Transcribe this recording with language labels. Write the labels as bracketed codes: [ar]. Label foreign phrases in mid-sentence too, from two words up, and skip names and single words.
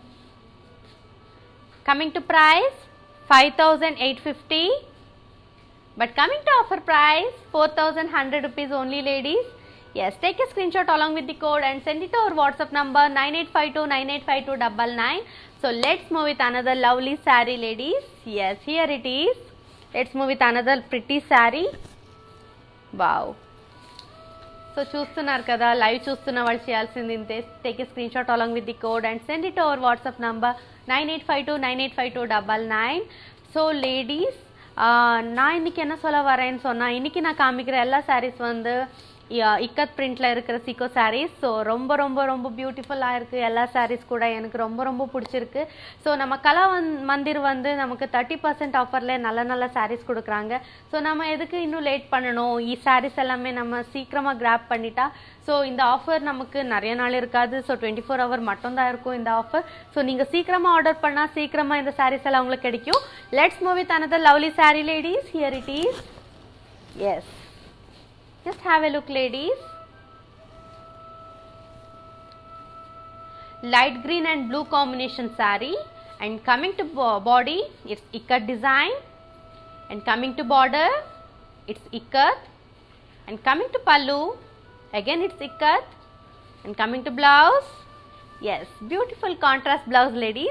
[en] Coming to price 5850, but coming to offer price 4100 rupees only ladies. Yes, take a screenshot along with the code and send it to our WhatsApp number 9852985299. So let's move with another lovely saree ladies. Yes, here it is. Let's move with another pretty saree. Wow. [te] So చూస్తున్నారు కదా, లైవ్ చూస్తున్న వాళ్ళు చేయాల్సింది ఇంతే. [en] Take a screenshot along with the code and send it our WhatsApp number 9852985299. [ta] ஸோ லேடிஸ், நான் இன்னைக்கு என்ன சொல்ல வரேன்னு சொன்னால், இன்னைக்கு நான் காமிக்கிற எல்லா சாரீஸ் வந்து இக்கத் பிரிண்ட்ல இருக்கிற சிக்கோ சாரீஸ். ஸோ ரொம்ப பியூட்டிஃபுல்லாக இருக்குது எல்லா சாரீஸ் கூட. எனக்கு ரொம்ப பிடிச்சிருக்கு. ஸோ நம்ம கலா மந்திர் வந்து நமக்கு 30% ஆஃபர்ல நல்ல சாரீஸ் கொடுக்குறாங்க. ஸோ நம்ம எதுக்கு இன்னும் லேட் பண்ணணும், ఈ சாரீஸ் எல்லாமே நம்ம சீக்கிரமாக கிராப் பண்ணிட்டா ஸோ இந்த ஆஃபர் நமக்கு நிறைய நாள் இருக்காது. ஸோ 24 hour மட்டும்தான் இருக்கும் இந்த ஆஃபர். ஸோ நீங்கள் சீக்கிரமாக ஆர்டர் பண்ணால் சீக்கிரமாக இந்த சாரீஸ் எல்லாம் உங்களுக்கு கிடைக்கும். [en] Let's move with another lovely saree ladies. Here it is. Yes, just have a look ladies. Light green and blue combination saree, and coming to body it's ikat design, and coming to border it's ikat, and coming to pallu again it's ikat, and coming to blouse, yes, beautiful contrast blouse ladies.